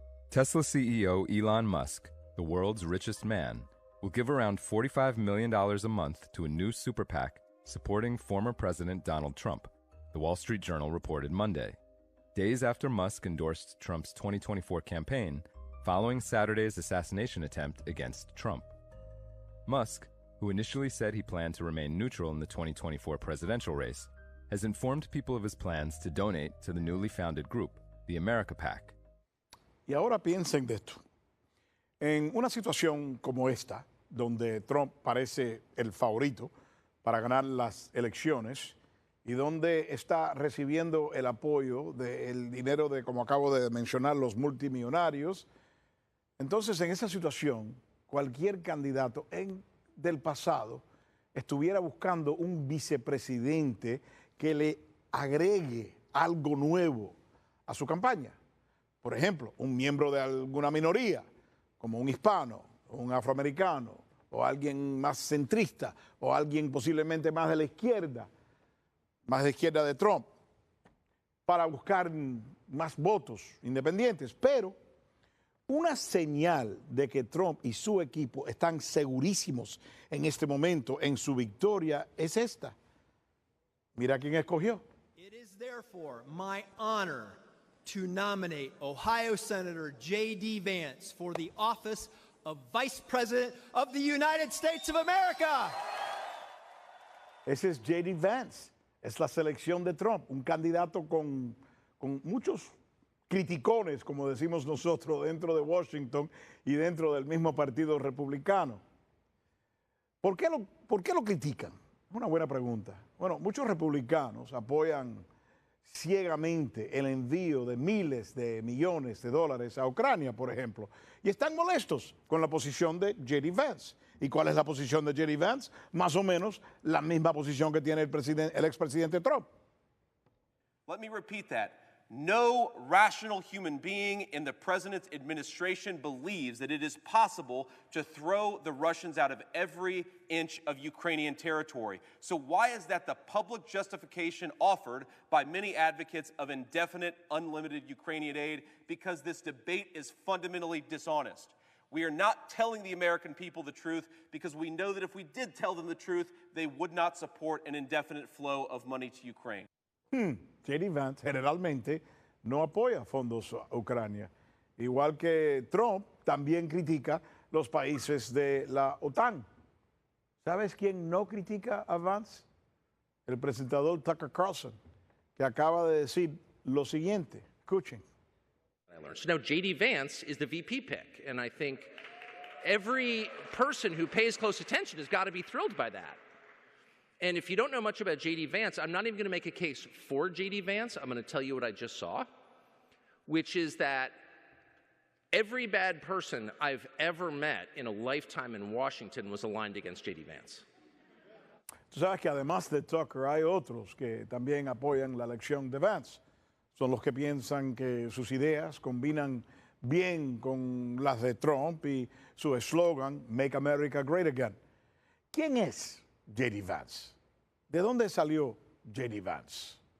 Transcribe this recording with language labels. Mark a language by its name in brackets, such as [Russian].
[English] Tesla CEO Elon Musk, the world's richest man, will give around $45 million a month to a new super PAC supporting former President Donald Trump, the Wall Street Journal reported Monday, days after Musk endorsed Trump's 2024 campaign following Saturday's assassination attempt against Trump. Musk, who initially said he planned to remain neutral in the 2024 presidential race, has informed people of his plans to donate to the newly founded group, the America PAC. [Spanish] Y ahora piensen de esto. En una situación como esta, donde Trump parece el favorito para ganar las elecciones y donde está recibiendo el apoyo del dinero de, como acabo de mencionar, los multimillonarios, entonces en esa situación, cualquier candidato del pasado estuviera buscando un vicepresidente que le agregue algo nuevo a su campaña. Por ejemplo, un miembro de alguna minoría, como un hispano, o un afroamericano, o alguien más centrista, o alguien posiblemente más de la izquierda de Trump, para buscar más votos independientes. Pero una señal de que Trump y su equipo están segurísimos en este momento en su victoria es esta. Mira quién escogió. [English] It is therefore my honor to nominate Ohio Senator J.D. Vance for the office of Vice President of the United States of America. [Spanish] Ese es J.D. Vance, es la selección de Trump, un candidato con muchos criticones, como decimos nosotros, dentro de Washington y dentro del mismo partido republicano. ¿Por qué lo critican? Es una buena pregunta. Bueno, muchos republicanos apoyan ciegamente el envío de miles de millones de dólares a Ucrania, por ejemplo, y están molestos con la posición de J.D. Vance. ¿Y cuál es la posición de J.D. Vance? Más o menos la misma posición que tiene el expresidente Trump. [English] Let me repeat that. No rational human being in the president's administration believes that it is possible to throw the Russians out of every inch of Ukrainian territory. So why is that the public justification offered by many advocates of indefinite, unlimited Ukrainian aid? Because this debate is fundamentally dishonest. We are not telling the American people the truth because we know that if we did tell them the truth, they would not support an indefinite flow of money to Ukraine. [Spanish] J.D. Vance generalmente no apoya fondos a Ucrania. Igual que Trump también critica los países de la OTAN. ¿Sabes quién no critica a Vance? El presentador Tucker Carlson, que acaba de decir lo siguiente. Escuchen. [English] So now J.D. Vance is the VP pick, and I think every person who pays close attention has got to be thrilled by that. And if you don't know much about J.D. Vance, I'm not even going to make a case for J.D. Vance. I'm going to tell you what I just saw, which is that every bad person I've ever met in a lifetime in Washington was aligned against J.D. Vance. [Spanish] Tú sabes que además de Tucker hay otros que también apoyan la elección de Vance. Son los que piensan que sus ideas combinan bien con las de Trump y su eslogan, [English] Make America Great Again. [Spanish] ¿Quién es J.D. Vance? ¿De dónde salió J.D. Vance?